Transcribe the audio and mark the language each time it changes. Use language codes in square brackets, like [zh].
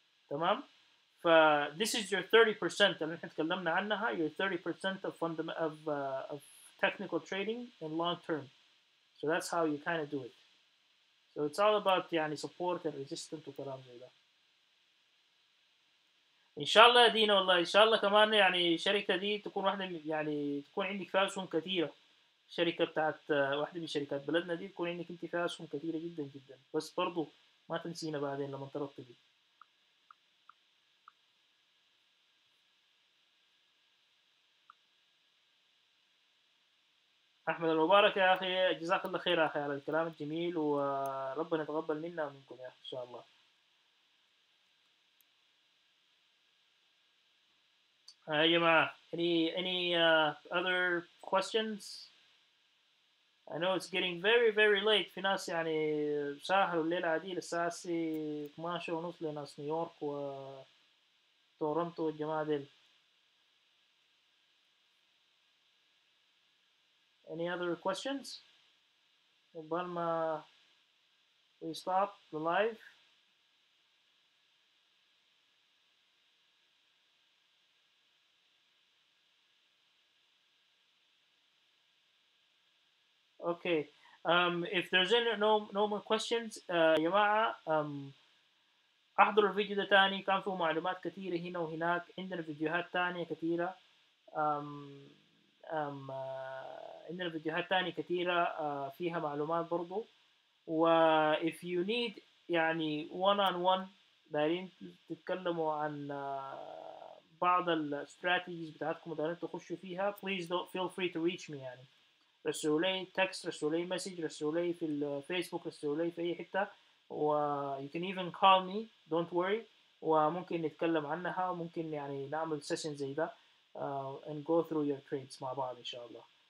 [ar] تمام. [en] ف this is your 30% [ar] اللي احنا اتكلمنا عنها، [en] your 30% of of technical trading in long term. So that's how you kind of do it. So it's all about يعني support and resistance [ar] وكلام زي ده. ان شاء الله يا دينا، والله ان شاء الله كمان يعني الشركه دي تكون واحده يعني تكون عندك فيها اسهم كثيره. الشركه بتاعت واحده من شركات بلدنا دي تكون عندك انت فيها اسهم كثيره جدا جدا، بس برضو ما تنسينا بعدين لما ترتبي. احمد المبارك يا اخي جزاك الله خير يا اخي على الكلام الجميل، وربنا يتقبل منا ومنكم يا اخي ان شاء الله. يا جماعه [en] any other questions. I know it's getting very very late. [ar] في ناس يعني ساهروا الليلة دي للساعة 12 ونص لناس نيويورك وتورنتو والجماعة ديل. [en] Any other questions [ar] قبل ما [en] we stop the live. Okay. If there's any no more questions [ar] يا جماعة احضروا الفيديو ده تاني، كان فيه معلومات كثيرة هنا وهناك، عندنا فيديوهات تانية كثيرة. أم أم عندنا فيديوهات تانية كثيرة فيها معلومات برضو. [en] و if you need يعني one on one [ar] دايرين تتكلموا عن بعض الاستراتيجيز بتاعتكم دايرين تخشوا فيها [en] please don't feel free to reach me يعني. [ar] رسلوا لي تكست، رسلوا لي مسج، رسلوا لي في الفيسبوك، رسلوا لي في اي حته، و [en] you can even call me don't worry، [ar] وممكن نتكلم عنها، وممكن يعني نعمل سيشن زي ده [en] and go through your trades [ar] مع بعض ان شاء الله.